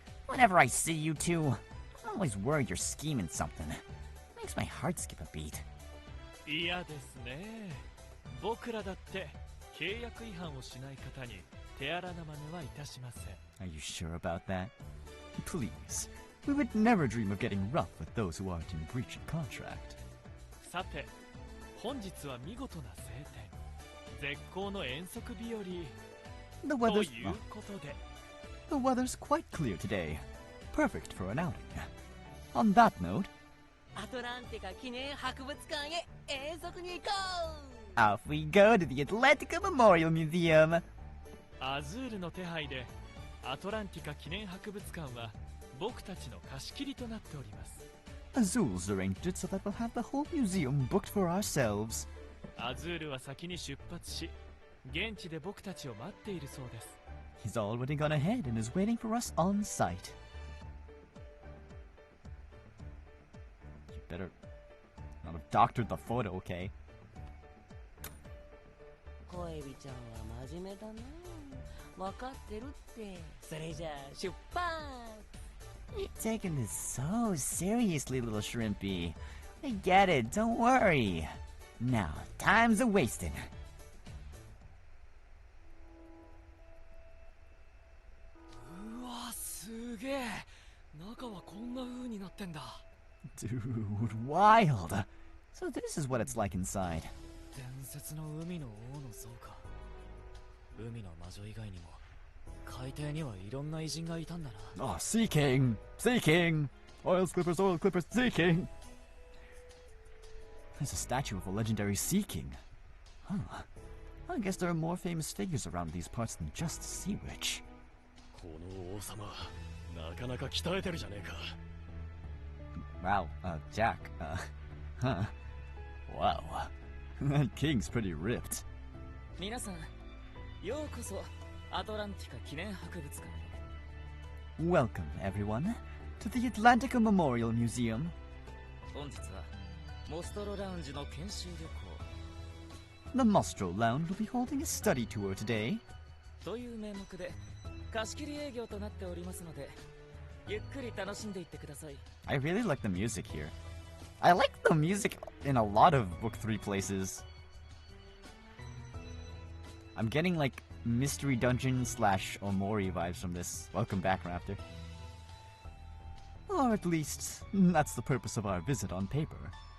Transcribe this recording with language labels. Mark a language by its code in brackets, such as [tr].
[en] Whenever I see you two, I'm always worried you're scheming something. Makes my heart skip a beat. [ja] 嫌ですね。僕らだって契約違反をしない方に手荒な真似はいたしません。 [en] Are you sure about that? Please. We would never dream of getting rough with those who aren't in breach of contract. [ja] さて、本日は見事な晴天。絶好の遠足日和。 [en] The [ja] と [en] weather's [ja] いうことで。 [en] The weather's quite clear today. Perfect for an outing. On that note, [ja] アトランティカ記念博物館へ遠足に行こう [en] off we go to the Atlantica Memorial Museum. [ja] アズールの手配でアトランティカ記念博物館は僕たちの貸し切りとなっております。 [en] Azul's arranged it so that we'll have the whole museum booked for ourselves. [ja] アズールは先に出発し、現地で僕たちを待っているそうです。 [en] He's already gone ahead and is waiting for us on site. You better not have doctored the photo, okay? [ja] 恋人ちゃんは真面目だな。分かってるって。それじゃあ出発 [en] You're taking this so seriously, little shrimpy. I get it, don't worry. Now, time's a-wasting. [ja] うわ、すげえ。中はこんな風になってんだ。 [en] Dude, wild. So this is what it's like inside. [ja] 伝説の海の王の像か。海の魔女以外にも海底にはいろんな偉人がいたんだな。 [en] Oh, Sea King! Sea King! Oil Clippers, Sea King! There's a statue of a legendary Sea King. Huh. I guess there are more famous figures around these parts than just the Sea Witch. [ja] この王様、なかなか鍛えてるじゃねえか。 [en] Wow, Jack, huh. Wow. That king's pretty ripped. [ja] 皆さん、ようこそアトランティカ記念博物館へ。 [en] Welcome, everyone, to the Atlantica Memorial Museum. [ja] 本日はモストロラウンジの研修旅 [en] The Mostro Lounge will be holding a study tour today. [ja] 行という名目で貸し切り営業となっておりますので、ゆっくり楽しんでいってください。 [en] I really like the music here. I like the music in a lot of Book 3 places. I'm getting like Mystery Dungeon / Omori vibes from this. Welcome back, Raptor. Or at least, that's the purpose of our visit on paper.